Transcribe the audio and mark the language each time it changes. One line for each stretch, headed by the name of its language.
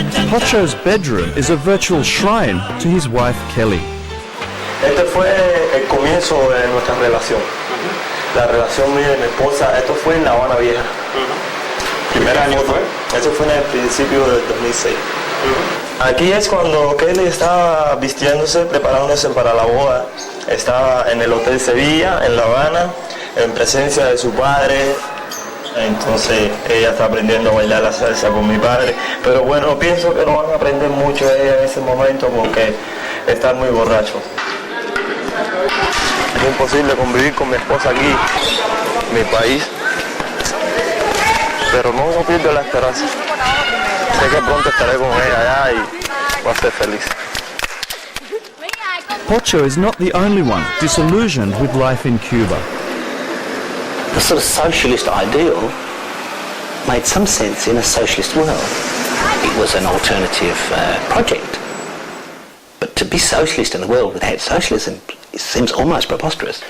English: Pocho's bedroom is a virtual shrine to his wife Kelly.
Spanish: Este fue el comienzo de nuestra relación. La relación mía y mi esposa, esto fue en La Habana Vieja. ¿Primer año fue? Eso fue en el principio del 2006. Aquí es cuando Kelly estaba vistiéndose, preparándose para la boda. Estaba en el Hotel Sevilla, en La Habana, en presencia de su padre. Entonces ella está aprendiendo a bailar la salsa con mi padre. Pero bueno, pienso que no van a aprender mucho ella en ese momento porque están muy borrachos. Es imposible convivir con mi esposa aquí, en mi país. Pero no pierdo la esperanza. Sé que pronto estaré con ella allá y voy a ser feliz.
English: Pocho is not the only one disillusioned with life in Cuba. The sort of socialist ideal made some sense in a socialist world. It was an alternative project. But to be socialist in the world without socialism, it seems almost preposterous.